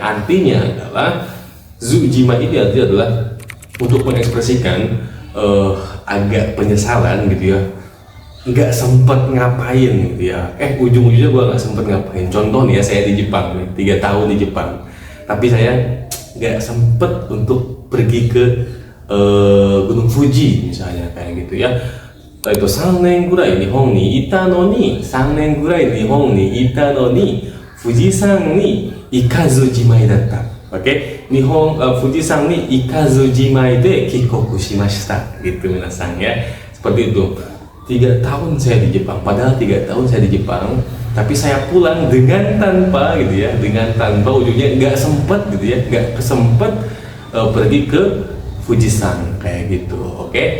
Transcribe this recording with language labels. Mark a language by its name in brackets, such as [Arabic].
[Indonesian] Artinya adalah zu jimai ini artinya adalah untuk mengekspresikan agak penyesalan gitu ya, nggak sempet ngapain gitu ya, ujung-ujungnya gue nggak sempet ngapain. Contoh nih ya, saya di Jepang nih, 3 tahun di Jepang, tapi saya nggak sempet untuk pergi ke Gunung Fuji misalnya, kayak gitu ya. [Japanese] Itu 3年ぐらい日本にいたのに、3年ぐらい日本にいたのに、富士山に行かずじまいだった。 Oke,富士山に行かずじまいで帰国しました。 [Indonesian] Gitu, minasan ya. Seperti itu. 3 tahun saya di Jepang, padahal 3 tahun saya di Jepang, tapi saya pulang dengan tanpa gitu ya, dengan tanpa ujungnya nggak sempet gitu ya, nggak kesempet pergi ke Fujisan kayak gitu, oke?